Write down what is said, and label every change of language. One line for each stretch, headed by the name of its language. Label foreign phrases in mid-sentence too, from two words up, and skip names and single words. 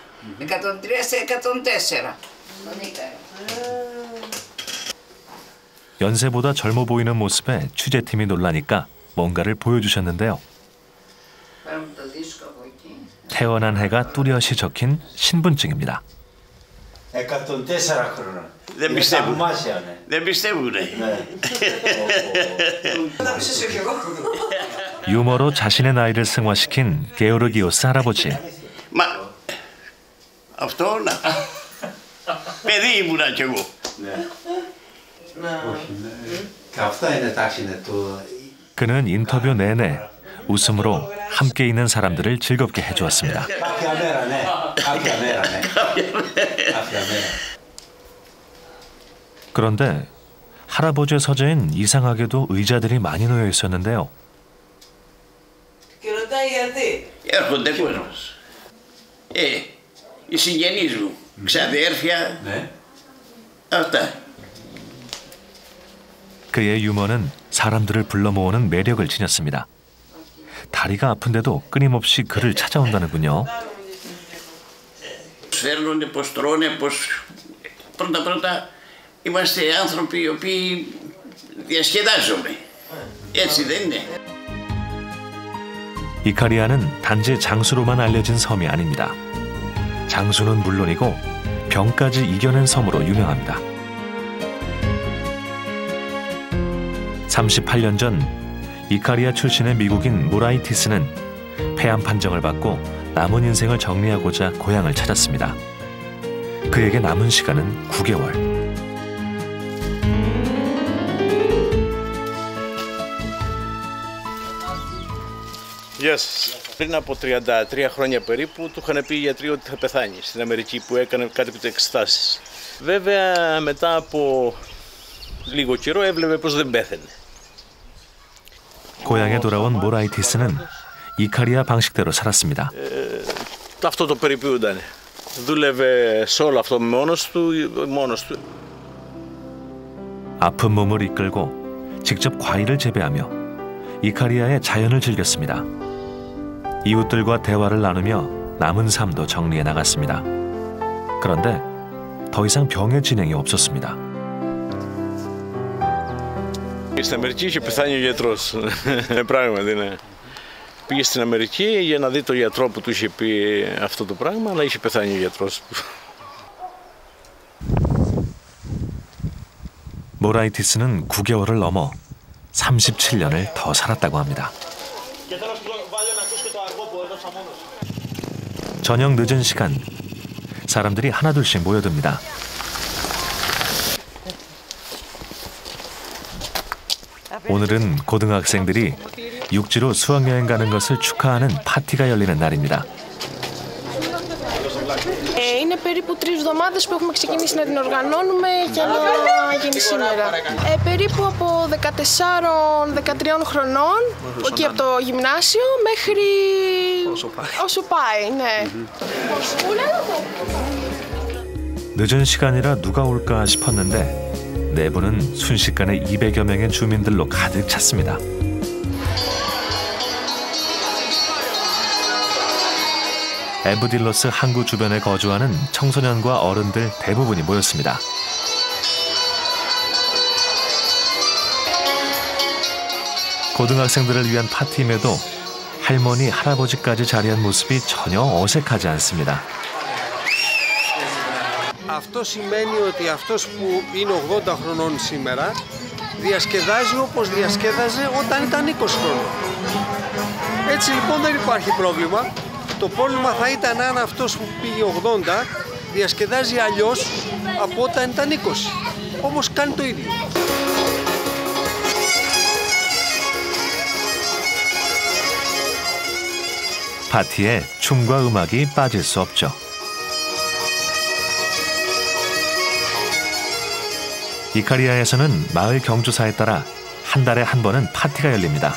Greek: 103 σε 104.
Korean: 연세보다 젊어 보이는 모습에 취재팀이 놀라니까 뭔가를 보여주셨는데요. 태어난 해가 뚜렷이 적힌 신분증입니다.
Greek: 104χρονών. Δεν πιστεύουν. Θαυμάσια, Δεν πιστεύουν.
Korean: 유머로 자신의 나이를 승화시킨 게오르기오스 할아버지.
Greek: Μα αυτό να. Παιδί ήμουνα κι εγώ. Όχι, αυτά είναι εντάξει είναι το...
Korean: 그는 인터뷰 내내 웃음으로 함께 있는 사람들을 즐겁게 해주었습니다.
Greek: Κάποια μέρα, ναι. Κάποια μέρα, ναι. Κάποια μέρα.
Korean: 그런데 할아버지의 서재엔 이상하게도 의자들이 많이 놓여 있었는데요.
Greek: Και ρωτάει γιατί. Έρχονται κόσμος. Οι συγγενείς μου, ξαδέρφια, αυτά.
Korean: 그의 유머는 사람들을 불러 모으는 매력을 지녔습니다. 다리가 아픈데도 끊임없이 그를 찾아온다는군요.
Greek: Φέρνονται πως τρώνε, πως πρώτα είμαστε άνθρωποι οι οποίοι διασκεδάζουμε. Έτσι δεν είναι.
Korean: 이카리아는 단지 장수로만 알려진 섬이 아닙니다. 장수는 물론이고 병까지 이겨낸 섬으로 유명합니다. 38년 전 이카리아 출신의 미국인 모라이티스는 폐암 판정을 받고 남은 인생을 정리하고자 고향을 찾았습니다. 그에게 남은 시간은 9개월.
Greek: Γεια σας. Πριν από 33 χρόνια περίπου του είχαν πει οι γιατροί ότι θα πεθάνει στην Αμερική που έκανε κάτι εξετάσεις. Βέβαια μετά από λίγο καιρό έβλεπε πως δεν πέθαινε.
Korean: 고향에 돌아온 모라이티스는 이카리아 방식대로 살았습니다.
Greek: Αυτό το περιποιούνταν. Δούλευε σε όλο αυτό μόνος του.
Korean: 아픈 몸을 이끌고 직접 과일을 재배하며 이카리아의 자연을 즐겼습니다. 이웃들과 대화를 나누며 남은 삶도 정리해 나갔습니다. 그런데 더 이상 병의 진행이 없었습니다.
Greek: Στην Αμερική είχε πεθάνει ο γιατρός. Πράγματι, ναι. Πήγε στην Αμερική για να δει τον γιατρό που του είχε πει αυτό το πράγμα, αλλά είχε πεθάνει ο γιατρός.
Korean: 모라이티스는 9개월을 넘어 37년을 더 살았다고 합니다. 저녁 늦은 시간, 사람들이 하나둘씩 모여듭니다. 오늘은 고등학생들이 육지로 수학여행 가는 것을 축하하는 파티가 열리는 날입니다.
Greek: Είναι περίπου 3 εβδομάδες που έχουμε ξεκινήσει να την οργανώνουμε για να γίνει σήμερα. Περίπου από 14-13 χρονών, εκεί από το γυμνάσιο, μέχρι όσο πάει, ναι.
Korean: 늦은 시간이라 누가 올까 싶었는데 내부는 순식간에 200여 명의 주민들로 가득 찼습니다. 에브딜러스 항구 주변에 거주하는 청소년과 어른들 대부분이 모였습니다. 고등학생들을 위한 파티임에도 할머니, 할아버지까지 자리한 모습이 전혀 어색하지 않습니다.
Greek: Αυτό σημαίνει ότι αυτός που είναι 80 χρονών σήμερα διασκεδάζει όπως διασκέδαζε όταν ήταν 20 χρόνων. Έτσι λοιπόν δεν υπάρχει πρόβλημα. Το πρόβλημα θα ήταν αν αυτός που πήγε 80 διασκεδάζει αλλιώς από όταν ήταν 20. Όμως κάνει το ίδιο.
Korean: 파티에 춤과 음악이 빠질 수 없죠. 이카리아에서는 마을 경조사에 따라 한 달에 한 번은 파티가 열립니다.